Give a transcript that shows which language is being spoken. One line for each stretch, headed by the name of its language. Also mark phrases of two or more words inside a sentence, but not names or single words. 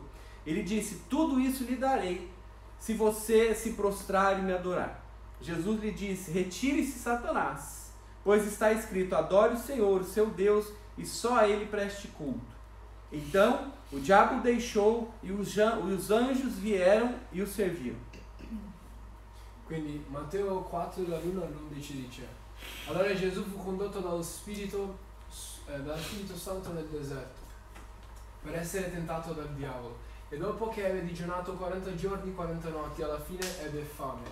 Portuguese: Ele disse: tudo isso lhe darei, se você se prostrar e me adorar. Jesus lhe disse: retire-se, Satanás, pois está escrito, adore o Senhor, o seu Deus, e só a ele preste culto. Então o diabo o deixou e os anjos vieram e o serviram.
Italian: Quindi Matteo 4 dall'1 all'11 dice: allora Gesù fu condotto dallo Spirito Santo nel deserto per essere tentato dal diavolo, e dopo che aveva digiunato 40 giorni 40 notti, alla fine ebbe fame.